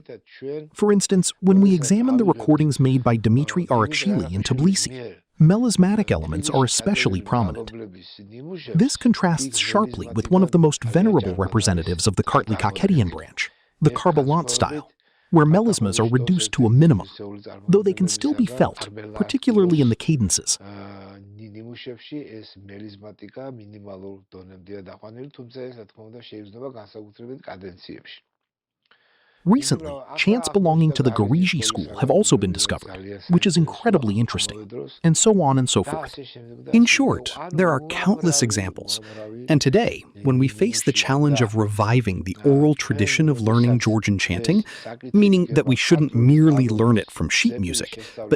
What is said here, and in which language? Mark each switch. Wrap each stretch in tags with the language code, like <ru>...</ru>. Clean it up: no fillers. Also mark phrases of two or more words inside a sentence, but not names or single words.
<en>For instance, when we examine the recordings made by Dmitry Arakshili in Tbilisi, melismatic elements are especially prominent. This contrasts sharply with one of the most venerable representatives of the Kartli-Kaketian branch, the Karbalant style. where melismas are reduced to a minimum, though they can still be felt, particularly in the cadences.</en> <ka>ნიმუშებში ეს მელიზმატიკა მინიმალურ დონემდეა დაყვანილი, თუმცა ეს რა თქმა უნდა შეიძინება განსაკუთრებით კადენციებში.</ka> <en>Recently, chants belonging to the Garigi school have also been discovered, which is incredibly interesting, and so on and so forth. In short, there are countless examples. And today, when we face the challenge of reviving the oral tradition of learning Georgian chanting, meaning that we shouldn't merely learn it from sheet music, but</en>